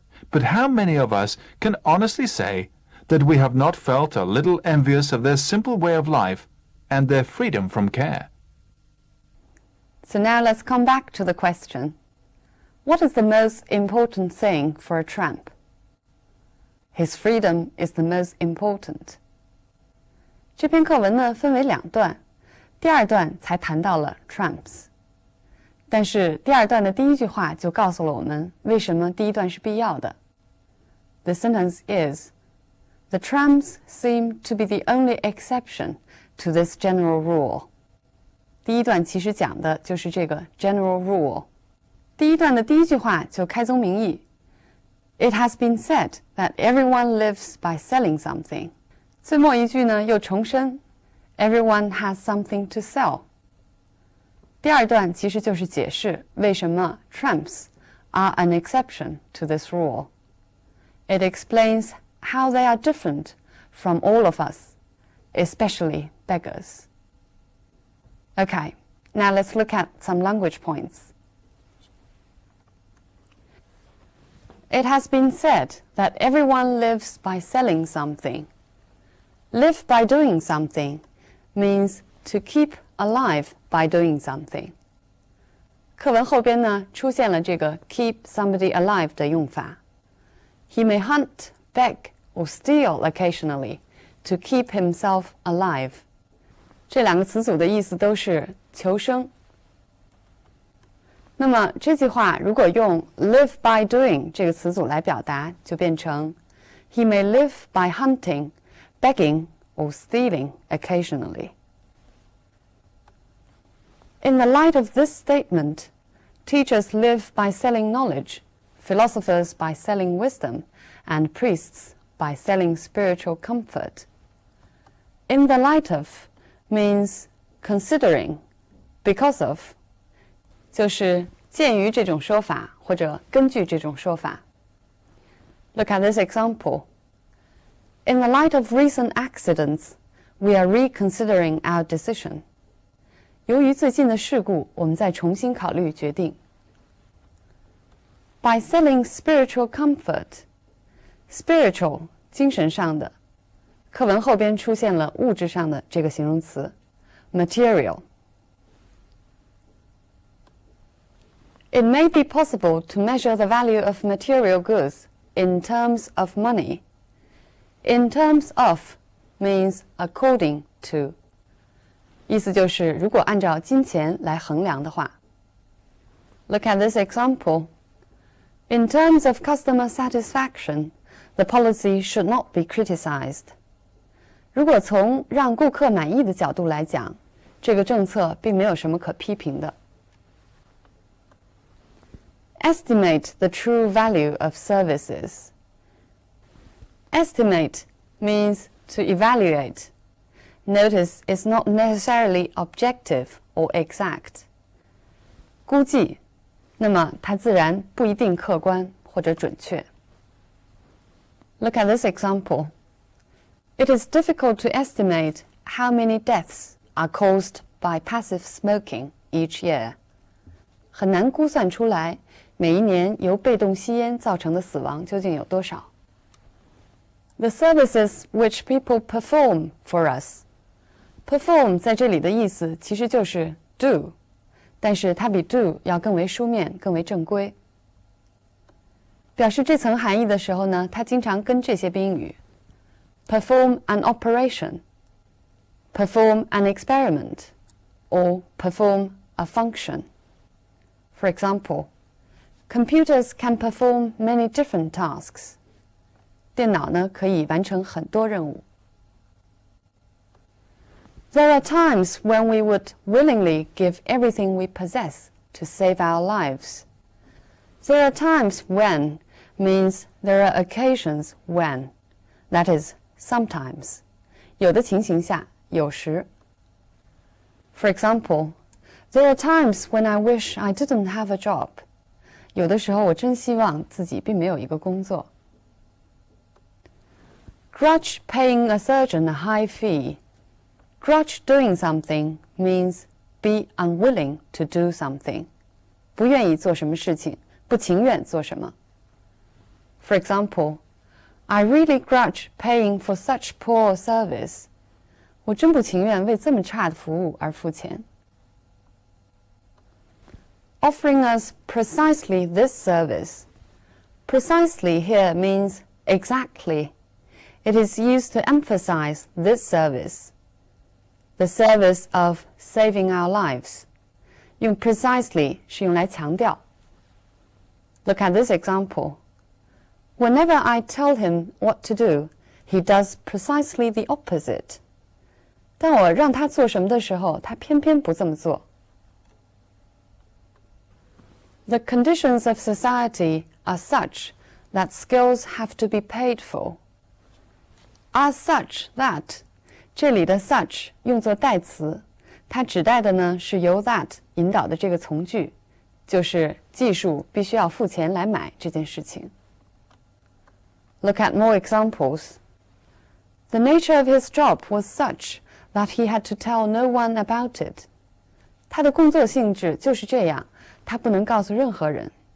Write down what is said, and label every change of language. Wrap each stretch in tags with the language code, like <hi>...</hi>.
<en>But how many of us can honestly say that we have not felt a little envious of their simple way of life and their freedom from care? So now let's come back to the question. What is the most important thing for a tramp? His freedom is the most important.</en> <zh>这篇课文呢分为两段，第二段才谈到了 tramps。但是第二段的第一句话就告诉了我们为什么第一段是必要的。</zh> <en>The sentence is, "The tramps seem to be the only exception to this general rule."</en> <zh>第一段其实讲的就是这个</zh> <en>general rule。</en> <zh>第一段的第一句话就开宗明义</zh> <en>It has been said that everyone lives by selling something.</en> <zh>最末一句呢又重申</zh> <en>Everyone has something to sell.</en> <zh>第二段其实就是解释为什么</zh> <en>tramps are an exception to this rule. It explains how they are different from all of us, especially beggars. Okay, now let's look at some language points. It has been said that everyone lives by selling something. Live by doing something means to keep alive by doing something.</en> <zh>课文后边呢出现了这个</zh> <en>keep somebody alive</en> <zh>的用法。</zh> <en>He may hunt, beg, or steal occasionally to keep himself alive.</en> <zh>这两个词组的意思都是求生。那么这句话如果用</zh> <en>live by doing</en> <zh>这个词组来表达，就变成</zh> <en>He may live by hunting, begging, or stealing occasionally. In the light of this statement, teachers live by selling knowledge, philosophers by selling wisdom, and priests by selling spiritual comfort. In the light of means considering, because of,</en> <zh>就是鉴于这种说法或者根据这种说法。</zh> <en>Look at this example. In the light of recent accidents, we are reconsidering our decision.</en> <zh>由于最近的事故，我们再重新考虑决定。</zh> <en>By selling spiritual comfort, spiritual</en> <zh>精神上的，课文后边出现了物质上的这个形容词 material.</zh> <en>It may be possible to measure the value of material goods in terms of money. In terms of means according to.</en> <zh>意思就是如果按照金钱来衡量的话。</zh> <en>Look at this example. In terms of customer satisfaction, the policy should not be criticized.</en> <zh>如果从让顾客满意的角度来讲，这个政策并没有什么可批评的。</zh> <en>Estimate the true value of services. Estimate means to evaluate. Notice it's not necessarily objective or exact.</en> <zh>估计，那么它自然不一定客观或者准确。</zh> <en>Look at this example. It is difficult to estimate how many deaths are caused by passive smoking each year.</en> <zh>很难估算出来每一年由被动吸烟造成的死亡究竟有多少。</zh> <en>The services which people perform for us.</en> <zh>Perform 在这里的意思其实就是 do, 但是它比 do 要更为书面，更为正规。表示这层含义的时候呢，它经常跟这些宾语</zh> <en>perform an operation, perform an experiment, or perform a function. For example, computers can perform many different tasks.</en> <zh>电脑呢可以完成很多任务。</zh> <en>There are times when we would willingly give everything we possess to save our lives. There are times when means there are occasions when. That is, sometimes.</en> <zh>有的情形下，有时。</zh> <en>For example, there are times when I wish I didn't have a job.</en> <zh>有的时候我真希望自己并没有一个工作。</zh> <en>Grudge paying a surgeon a high fee. Grudge doing something means be unwilling to do something.</en> <zh>不愿意做什么事情，不情愿做什么。</zh> <en>For example, I really grudge paying for such poor service.</en> <zh>我真不情愿为这么差的服务而付钱。</zh> <en>Offering us precisely this service. Precisely here means exactly. It is used to emphasize this service. The service of saving our lives.</en> <zh>用 precisely 是用来强调。</zh> <en>Look at this example. Whenever I tell him what to do, he does precisely the opposite.</en> <zh>当我让他做什么的时候，他偏偏不这么做。</zh> <en>The conditions of society are such that skills have to be paid for. Are such that</en> <zh>这里的 such 用作代词，它指代的呢是由 that 引导的这个从句，就是技术必须要付钱来买这件事情。</zh> <en>Look at more examples. The nature of his job was such that he had to tell no one about it.</en> <zh>他的工作性质就是这样，他不能告诉任何人。</zh>